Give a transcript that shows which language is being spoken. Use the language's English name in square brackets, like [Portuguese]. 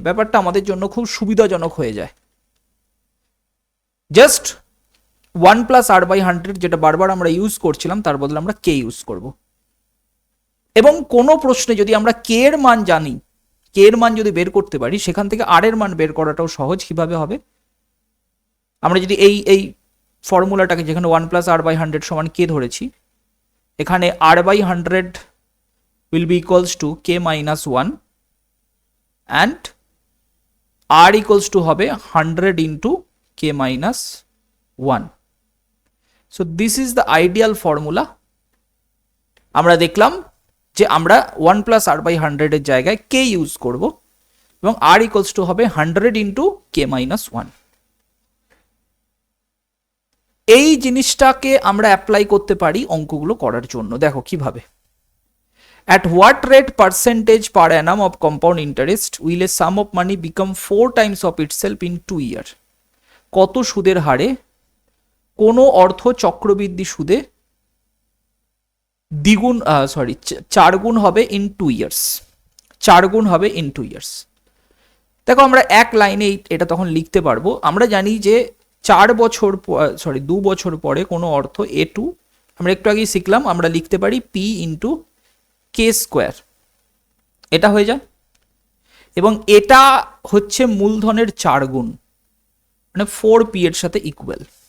[Bangla] ব্যাপারটা আমাদের জন্য খুব সুবিধাজনক হয়ে যায়। জাস্ট 1+R/100 যেটা বারবার আমরা ইউজ করছিলাম তার বদলে আমরা কে ইউজ করব, এবং কোনো প্রশ্নে যদি আমরা কে এর মান জানি, কে এর মান যদি বের করতে পারি, সেখান থেকে আর এর মান বের করাটাও সহজ। কিভাবে হবে? আমরা যদি এই ফর্মুলাটাকে যেখানে 1+R/100 সমান কে ধরেছি, এখানে [English] R/100 will be equals to [Bangla] k-1 and R equals to হবে 100 into k-1. [English] So this is the ideal formula. [Bangla] আমরা দেখলাম যে আমরা 1+R/100 এর জায়গায় k ইউজ করব এবং [English] R equals to [Bangla] হবে 100 into k-1. এই জিনিসটাকে আমরা অ্যাপ্লাই করতে পারি অঙ্কগুলো করার জন্য। দেখো কিভাবে। [English] At what rate percentage per annum of compound interest will a sum of money become 4 times of itself in 2 years? [Bangla] কত সুদের হারে কোনো অর্থ চক্রবৃদ্ধি সুদে দ্বিগুণ 4 গুণ হবে [English] in 2 years, [Bangla] 4 গুণ হবে ইন 2 ইয়ার্স। দেখো আমরা এক লাইনে এটা তখন লিখতে পারবো। আমরা জানি যে 2 বছর পরে কোনো অর্থ A2, আমরা একটু আগেই শিখলাম, আমরা লিখতে পারি পি ইন্টু কে স্কোয়ার, এটা হয়ে যায়, এবং এটা হচ্ছে মূলধনের 4 গুণ, মানে 4p এর সাথে ইকুয়াল।